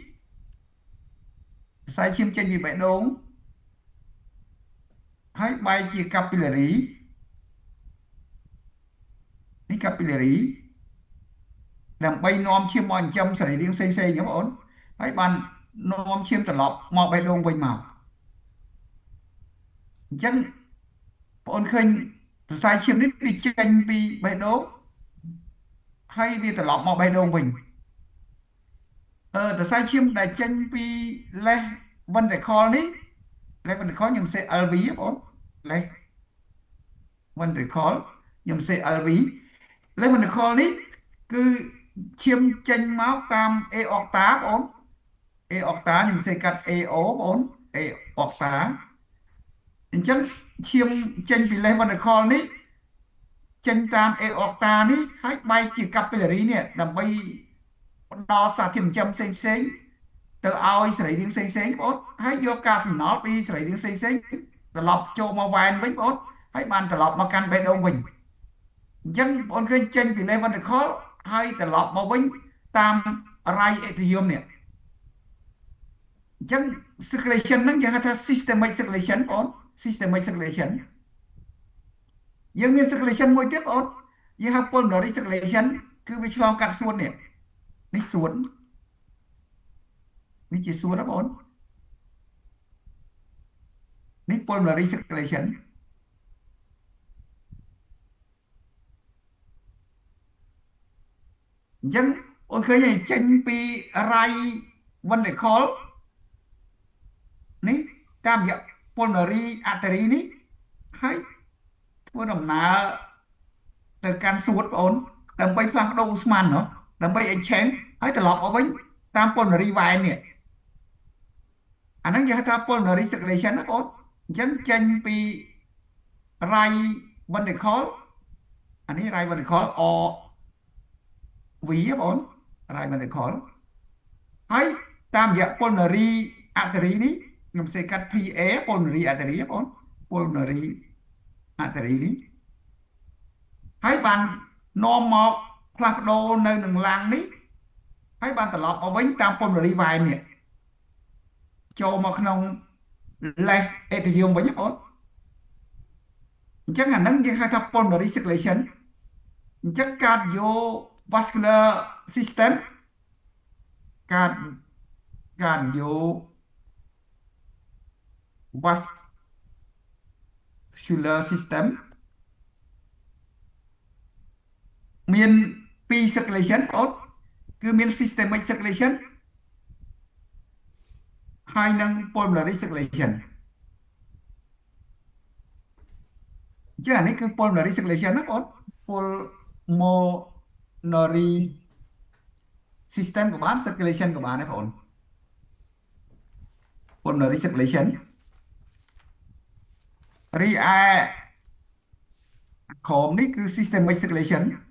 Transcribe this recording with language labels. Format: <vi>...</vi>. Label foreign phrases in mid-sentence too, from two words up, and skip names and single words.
<km>សរសៃឈាមចេញពីបេះដូងហើយបែកជា capillary នេះ capillary ដើម្បីនាំឈាមមកចិញ្ចឹមសរីរាង្គផ្សេងៗហ្នឹងបងហើយបាននាំឈាមត្រឡប់មកបេះដូងវិញមកអញ្ចឹងបង ឃើញសរសៃឈាមនេះវាចេញពីបេះដូងហើយវាត្រឡប់មកបេះដូងវិញសរសៃឈាមដែលចេញពី</km> <en>left ventricle</en> <km>នេះ</km> <en>left ventricle</en> <km>ខ្ញុំសេ LV បង</km> <en>left ventricle</en> <km>ខ្ញុំសេ LV</km> <en>left ventricle</en> <km>នេះគឺឈាមចេញមកតាម aorta បង aorta ខ្ញុំសេកាត់ AO បង aorta អញ្ចឹងឈាមចេញពី</km> <en>left ventricle</en> <km>នេះចេញតាម aorta នេះ ហើយបែកជា capillary នេះដើម្បីផ្ដល់សារធាតុចិញ្ចឹមផ្សេងៗទៅឲ្យសរីរាង្គផ្សេងៗបងហើយយក កាកសំណល់ពីសរីរាង្គផ្សេងៗត្រឡប់ចូលមកវ៉ែនវិញបងហើយបានត្រឡប់មកកាន់បេះដូងវិញអញ្ចឹងបងឃើញចេញពី</km> <en>left ventricle</en> <km>ហើយត្រឡប់មកវិញតាម</km> <en>right atrium</en> <km>នេះអញ្ចឹង circulation ហ្នឹងគេហៅថា</km> <en>systemic circulation</en> <km>បង</km> <en>systemic circulation</en> <km>យើងមាន circulation មួយទៀតបងយើងហៅ</km> <en>pulmonary circulation</en> <km>គឺវាឆ្លងកាត់សួននេះសួន នេះជាសួនណាបងនេះ</km> <en>pulmonary circulation</en> <km>អញ្ចឹងអូនឃើញហើយចេញពី</km> <en>right ventricle</en> <km>នេះតាមរយៈ</km> <en>pulmonary artery</en> <km>នេះហើយធ្វើដំណើរទៅកាន់សួតបងដើម្បី ផ្លាស់ប្ដូរឧស្ម័នដើម្បី exchange ហើយត្រឡប់មកវិញតាម</km> <en>pulmonary vein</en> <km>នេះអាហ្នឹងគេហៅថា</km> <en>pulmonary circulation</en> <km>ណាបងអញ្ចឹងចេញពី</km> <en>right ventricle</en> <km>អានេះ</km> <en>right ventricle or V</en> <km>បង</km> <en>right ventricle</en> <km>ហើយតាមរយៈ</km> <en>pulmonary artery</en> <km>នេះខ្ញុំសេ កាត់</km> <en>PA pulmonary artery</en> <km>បង</km> <en>pulmonary artery</en> <km>នេះហើយបាននាំមកផ្លាស់ប្ដូរ នៅនឹងឡាំងនេះហើយបានត្រឡប់មកវិញតាម</km> <en>pulmonary vein</en> <km>នេះចូលមកក្នុង</km> <en>left atrium</en> <km>វិញបងអញ្ចឹងអាហ្នឹងយើងហៅថា</km> <en>pulmonary circulation</en> <km>អញ្ចឹង</km> <en>cardiovascular system cardiovascular system</en> <km>មានពីរ circulation បងគឺមាន</km> <en>systemic circulation</en> <km>ហើយនិង</km> <en>pulmonary circulation</en> <km>អញ្ចឹងអានេះគឺ</km> <en>pulmonary circulation</en> <km>ណាបង</km> <en>pulmonary system</en> <km>ក៏បាន circulation ក៏បានដែរបង</km> <en>pulmonary circulation</en> <km>រីឯក្រោមនេះគឺ</km> <en>systemic circulation</en>